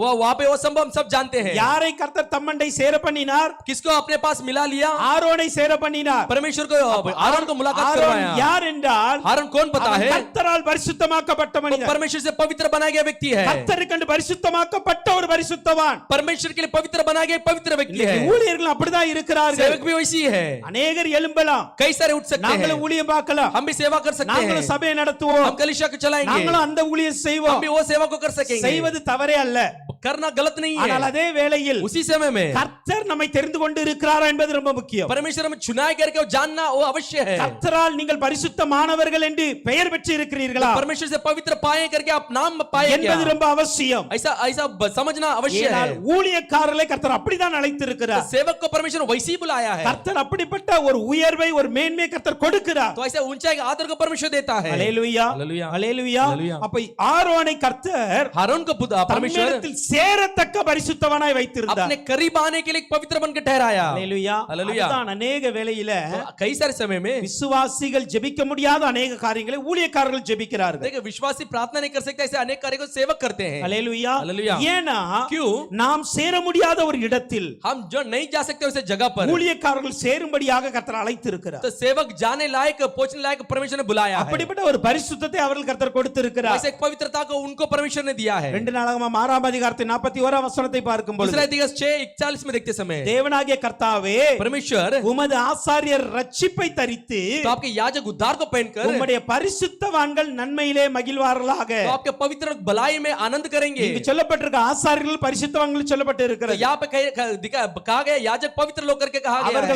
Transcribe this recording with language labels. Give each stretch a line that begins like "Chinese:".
Hindi: वो वहां पे वो संभव हम सब जानते हैं
Tamil: யாரை கர்த்தர் தம்மண்டை சேர பண்ணினார்?
Hindi: किसको अपने पास मिला लिया
Tamil: ஆரோனை சேர பண்ணினார்.
Hindi: परमेश्वर को आरोन को मुलाकात
Tamil: ஆரோன்
Hindi: करवाया
Tamil: யார் என்றால்
Hindi: आरोन कौन पता
Tamil: அவன்
Hindi: है
Tamil: கர்த்தரால் பரிசுத்தமாக்கப்பட்ட
Hindi: वो
Tamil: மனிதன்.
Hindi: परमेश्वर से पवित्र बनाया गया व्यक्ति है
Tamil: கர்த்தருக்கென்று பரிசுத்தமாக்கப்பட்ட ஒரு பரிசுத்தவான்.
Hindi: परमेश्वर के लिए पवित्र बनाया गया पवित्र व्यक्ति है
Tamil: இன்னைக்கு ஊழியர்கள் அப்படிதான் இருக்கிறார்கள்.
Hindi: सेवक भी वैसी है
Tamil: அநேகர் எழும்பலாம்,
Hindi: कई सारे उठ सकते हैं
Tamil: நாங்களும் ஊழியம் பார்க்கலாம்,
Hindi: हम भी सेवा कर सकते हैं
Tamil: நாங்களும் சபையை நடத்துவோம்,
Hindi: हम कलीसिया को चलाएंगे
Tamil: நாங்களும் அந்த ஊழியம்
Hindi: हम
Tamil: செய்வோம்.
Hindi: भी वो सेवा को कर सकेंगे
Tamil: செய்வது தவறே அல்ல.
Hindi: करना गलत नहीं
Tamil: ஆனால்
Hindi: है
Tamil: அதே வேளையில்
Hindi: उसी समय में
Tamil: கர்த்தர் நம்மை தெரிந்து கொண்டு இருக்கிறாரா என்பது ரொம்ப முக்கியம்.
Hindi: परमेश्वर हमें चुनाव करके वो जानना वो अवश्य है
Tamil: கர்த்தரால் நீங்கள் பரிசுத்தமானவர்கள் என்று பெயர் பெற்று இருக்கிறீர்களா
Hindi: परमेश्वर से पवित्र पाए करके आप नाम पाए क्या
Tamil: என்பது ரொம்ப அவசியம்.
Hindi: ऐसा ऐसा समझना अवश्य है
Tamil: ஏனால் ஊழியக்காரர்களை கர்த்தர் அப்படிதான் அழைத்திருக்கிறார்.
Hindi: सेवक को परमेश्वर वैसे ही बुलाया है
Tamil: கர்த்தர் அப்படிப்பட்ட ஒரு உயர்வை ஒரு மேன்மையை கர்த்தர் கொடுக்கிறார்.
Hindi: तो ऐसे ऊंचाई आदर को परमेश्वर देता है
Tamil: அல்லேலூயா
Hindi: हालेलूया
Tamil: அல்லேலூயா.
Hindi: हालेलूया
Tamil: அப்ப ஆரோனை கர்த்தர்
Hindi: हारून को परमेश्वर
Tamil: தம்மிடத்தில் சேரத்தக்க பரிசுத்தவானாய் வைத்திருந்தார்.
Hindi: अपने करीब आने के लिए पवित्र बनकर ठहराया
Tamil: அல்லேலூயா.
Hindi: हालेलूया
Tamil: அதுதான் அநேக வேளையில
Hindi: कई सारे समय में
Tamil: விசுவாசிகள் ஜெபிக்க முடியாத அநேக காரியங்களை ஊழியக்காரர்கள் ஜெபிக்கிறார்கள்.
Hindi: देखिए विश्वासी प्रार्थना नहीं कर सकते ऐसे अनेक कार्य को सेवक करते हैं
Tamil: அல்லேலூயா.
Hindi: हालेलूया
Tamil: ஏனா
Hindi: क्यों
Tamil: நாம் சேர முடியாத ஒரு இடத்தில்
Hindi: हम जो नहीं जा सकते उस जगह पर
Tamil: ஊழியக்காரர்கள் சேரும்படியாக கர்த்தர் அழைத்திருக்கிறார்.
Hindi: तो सेवक जाने लायक पहुंचने लायक परमेश्वर ने बुलाया है
Tamil: அப்படிப்பட்ட ஒரு பரிசுத்தத்தை அவர்கள் கர்த்தர் கொடுத்திருக்கிறார்.
Hindi: वैसे एक पवित्रता को उनको परमेश्वर ने दिया है
Tamil: 2 நாளாகமம் 6ஆம் அதிகாரத்தின் 41ஆம் வசனத்தை பார்க்கும் பொழுது
Hindi: दूसरा दिवस 6:41 में देखते समय
Tamil: தேவனாகிய கர்த்தாவே
Hindi: परमेश्वर
Tamil: உமது ஆசாரியர் ரட்சிப்பை தரித்து
Hindi: तो आपके याजक उद्धार को पहनकर
Tamil: உம்முடைய பரிசுத்தவான்கள் நன்மையிலே மகிழ்வார்களாக.
Hindi: तो आपके पवित्र भलाई में आनंद करेंगे
Tamil: இங்கு சொல்லப்பட்டிருக்க ஆசாரியர்கள் பரிசுத்தவான்கள் சொல்லப்பட்டு
Hindi: तो
Tamil: இருக்கிறது.
Hindi: यहाँ पे कहा गया याजक पवित्र लोग करके कहा गया